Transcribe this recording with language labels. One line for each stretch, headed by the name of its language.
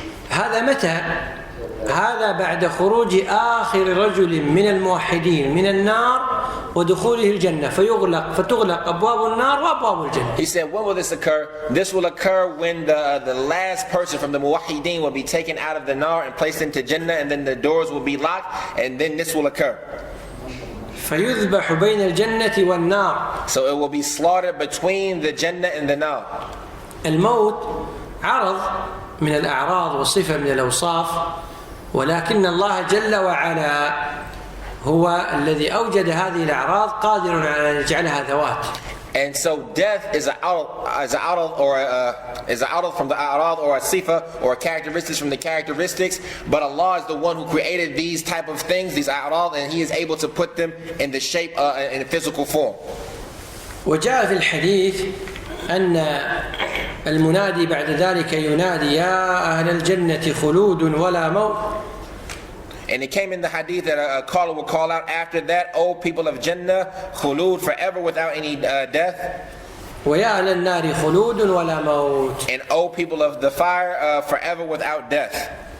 Arabic: هذا متى؟ هذا بعد خروج آخر رجل من الموحدين من النار ودخوله الجنة فتغلق أبواب النار وأبواب الجنة.
English: He said, when will this occur? This will occur when the last person from the muwahhideen will be taken out of the nar and placed into Jannah, and then the doors will be locked, and then this will occur.
Arabic: فيذبح بين الجنة والنار.
English: So it will be slaughtered between the Jannah and the nar.
Arabic: الموت عرض من الأعراض وصفة من الأوصاف، ولكن الله جل وعلا هو الذي أوجد هذه الأعراض قادر على أن يجعلها ذوات.
English: And so death is an a'rad from the a'rad or a sifa or characteristics from the characteristics, but Allah is the one who created these type of things, these a'rad, and He is able to put them in the shape in a physical form.
Arabic: وجاء في الحديث أن المنادي بعد ذلك ينادي يا أهل الجنة خلود ولا موت.
English: And it came in the hadith that a caller will call out after that, O people of Jannah, khulud, forever without any death.
Arabic: ويا أهل النار خلود ولا موت.
English: And O people of the fire, forever without death.